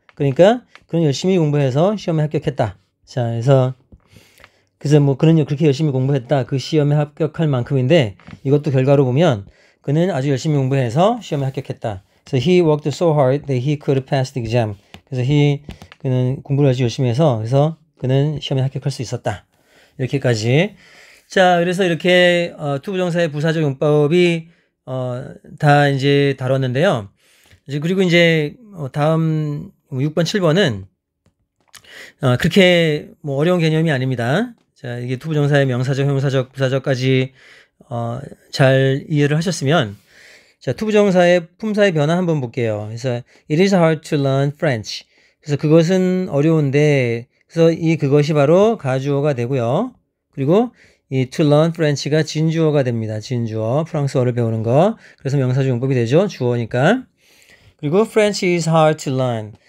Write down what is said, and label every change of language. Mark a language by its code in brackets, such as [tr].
[ko] 그러니까 그는 열심히 공부해서 시험에 합격했다. 자, 그래서 뭐 그는 그렇게 열심히 공부했다. 그 시험에 합격할 만큼인데 이것도 결과로 보면 그는 아주 열심히 공부해서 시험에 합격했다. 그래서 [en] he worked so hard that he could pass the exam. [ko] 그래서 그는 공부를 아주 열심히 해서 그래서 그는 시험에 합격할 수 있었다. 이렇게까지. 자, 그래서 이렇게 투부정사의 부사적 용법이 다 이제 다뤘는데요. 그리고 이제 다음 6번, 7번은 그렇게 뭐 어려운 개념이 아닙니다. 자, 이게 투부정사의 명사적, 형용사적, 부사적까지 잘 이해를 하셨으면 자, 투부정사의 품사의 변화 한번 볼게요. 그래서 [en] it is hard to learn French. [ko] 그래서 그것은 어려운데 그래서 그것이 바로 가주어가 되고요. 그리고 이 [en] to learn French [ko] 가 진주어가 됩니다. 진주어, 프랑스어를 배우는 거. 그래서 명사적 용법이 되죠. 주어니까. 그리고 [en] French is hard to learn.